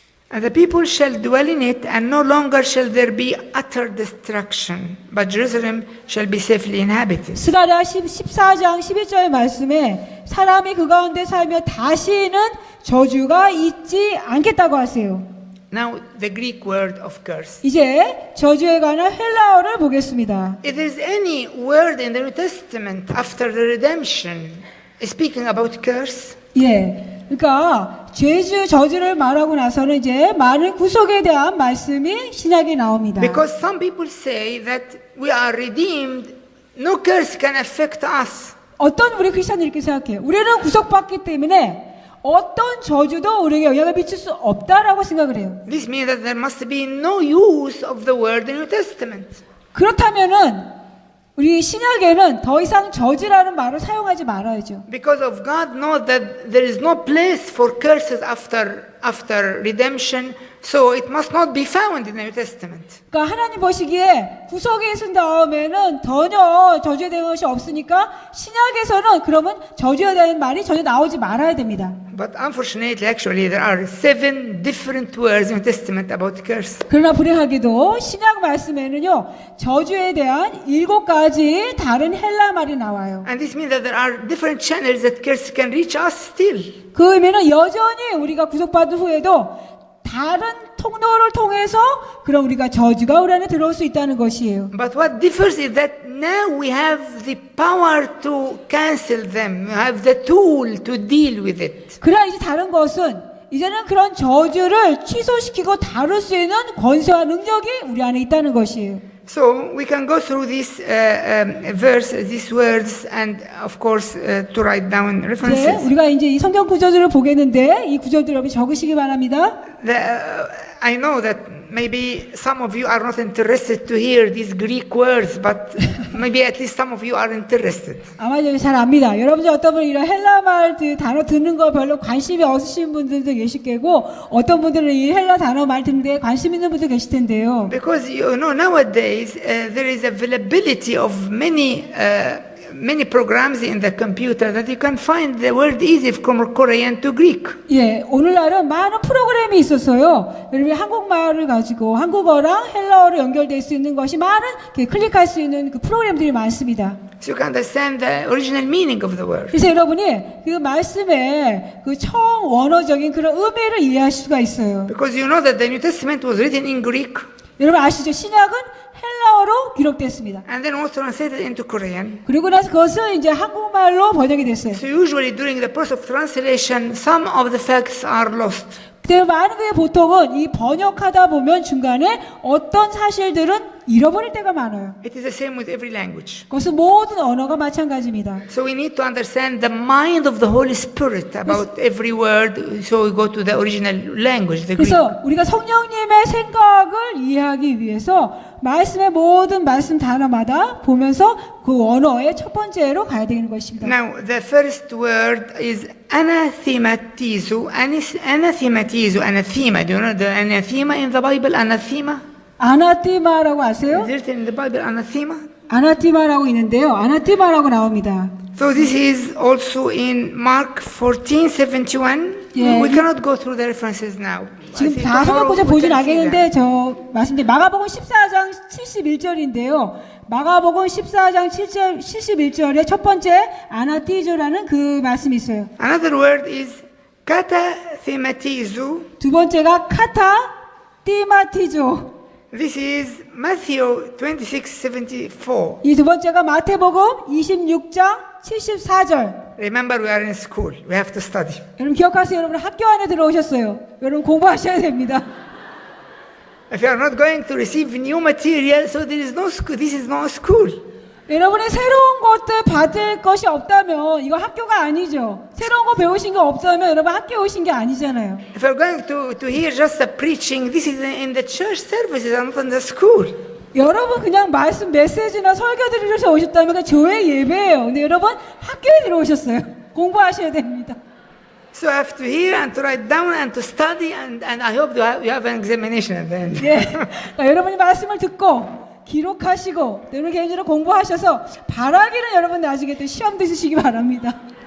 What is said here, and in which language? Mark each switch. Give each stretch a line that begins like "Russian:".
English: And the people shall dwell in it, and no longer shall there be utter destruction, but Jerusalem shall be safely inhabited.
Korean: 스가랴 14장 11절 말씀에 사람이 그 가운데 살며 다시는 저주가 있지 않겠다고 하세요.
English: Now the Greek word of curse.
Korean: 이제 저주에 관한 헬라어를 보겠습니다.
English: If there's any word in the New Testament after the redemption speaking about curse,
Korean: 예. 그러니까 저주를 말하고 나서는 이제 많은 구속에 대한 말씀이 신약에 나옵니다.
English: because some people say that we are redeemed, no curse can affect us.
Korean: 어떤 우리 크리스천들이 이렇게 생각해요. 우리는 구속받기 때문에 어떤 저주도 우리에게 영향을 미칠 수 없다라고 생각을 해요.
English: This means that there must be no use of the word in the New Testament.
Korean: 그렇다면은 우리 신약에는 더 이상 저주라는 말을 사용하지 말아야죠.
English: Because of God knows that there is no place for curses after redemption, so it must not be found in the New Testament.
Korean: 그러니까 하나님 보시기에 구속이 있은 다음에는 전혀 저주에 대한 것이 없으니까 신약에서는 그러면 저주에 대한 말이 전혀 나오지 말아야 됩니다.
English: But unfortunately, actually, there are 7 different words in the Testament about curse.
Korean: 그러나 불행하게도 신약 말씀에는요 저주에 대한 7가지 다른 헬라 말이 나와요.
English: And this means that there are different channels that curse can reach us still.
Korean: 그 의미는 여전히 우리가 구속받은 후에도 다른 통로를 통해서 그럼 우리가 저주가 우리 안에 들어올 수 있다는 것이에요.
English: But what differs is that now we have the power to cancel them. We have the tool to deal with it.
Korean: 그러나 이제 다른 것은 이제는 그런 저주를 취소시키고 다룰 수 있는 권세와 능력이 우리 안에 있다는 것이에요.
English: So we can go through this verse, these words, and of course to write down
Korean: 네,
English: references.
Korean: 우리가 이제 이 성경 구절들을 보겠는데 이 구절들 여러분 적으시기 바랍니다.
English: I know that maybe some of you are not interested to hear these Greek words, but maybe at least some of you are interested.
Korean: 아마 잘 압니다. 여러분들 어떤 분은 이런 헬라 말 단어 듣는 거 별로 관심이 없으신 분들도 계실 거고 어떤 분들은 이 헬라 단어 말 듣는 데 관심 있는 분도 계실 텐데요.
English: Because you know nowadays there is availability of many programs in the computer that you can find the word easy from Korean to Greek.
Korean: 예, 오늘날은 많은 프로그램이 있었어요. 여러분이 한국말을 가지고 한국어랑 헬라어로 연결될 수 있는 것이 많은 클릭할 수 있는 그 프로그램들이 많습니다.
English: So you can understand the original meaning of the word.
Korean: 그래서 여러분이 그 말씀의 그 처음 원어적인 그런 의미를 이해하실 수가 있어요.
English: Because you know that the New Testament was written in Greek
Korean: 여러분 아시죠? 신약은 헬라어로 기록됐습니다.
English: and then was translated into Korean.
Korean: 그리고 나서 그것은 이제 한국말로 번역이 됐어요.
English: So usually during the process of translation, some of the facts are lost.
Korean: 근데 많은 게 보통은 이 번역하다 보면 중간에 어떤 사실들은 잃어버릴 때가 많아요.
English: It is the same with every language.
Korean: 그것은 모든 언어가 마찬가지입니다.
English: So we need to understand the mind of the Holy Spirit about every word. So we go to the original language, the Greek.
Korean: 그래서 우리가 성령님의 생각을 이해하기 위해서 말씀의 모든 말씀 단어마다 보면서 그 언어의 첫 번째로 가야 되는 것입니다.
English: Now the first word is anathematizo. Anathematizo, anathema. Do you know the anathema in the Bible? Anathema.
Korean: 아나티마라고 아세요?
English: Is written in the Bible anathema.
Korean: 아나티마라고 있는데요. 아나티마라고 나옵니다.
English: So this is also in Mark 14:71. Yeah. We cannot go through the references now. I
Korean: 지금
English: think
Korean: 다
English: tomorrow
Korean: 해갖고서
English: we
Korean: 보진 않겠는데 저 말씀드린 마가복음 14장 71절인데요. 마가복음 14장 71절의 첫 번째 아나티조라는 그 말씀이 있어요.
English: Another word is katathematizo.
Korean: 두 번째가 카타티마티조.
English: This is Matthew 26:74.
Korean: 이 두 번째가 마태복음 26장 74절.
English: Remember, we are in school. We have to study.
Korean: 여러분 기억하세요. 여러분 학교 안에 들어오셨어요. 여러분 공부하셔야 됩니다.
English: If you are not going to receive new material, so there is no school. This is not school.
Korean: 여러분이 새로운 것들 받을 것이 없다면 이거 학교가 아니죠. 새로운 거 배우신 거 없다면 여러분 학교 오신 게 아니잖아요.
English: If you are going to hear just a preaching, this is in the church services and not in the school.
Korean: 여러분 그냥 말씀 메시지나 설교 들으셔서 오셨다면 그 교회 예배예요. 근데 여러분 학교에 들어오셨어요. 공부하셔야 됩니다.
English: So I have to hear and to write down and to study, and I hope you have an examination at the end.
Korean: 예. 그러니까 여러분이 말씀을 듣고 기록하시고 여러분 개인적으로 공부하셔서 바라기는 여러분 나중에 또 시험 드시기 바랍니다.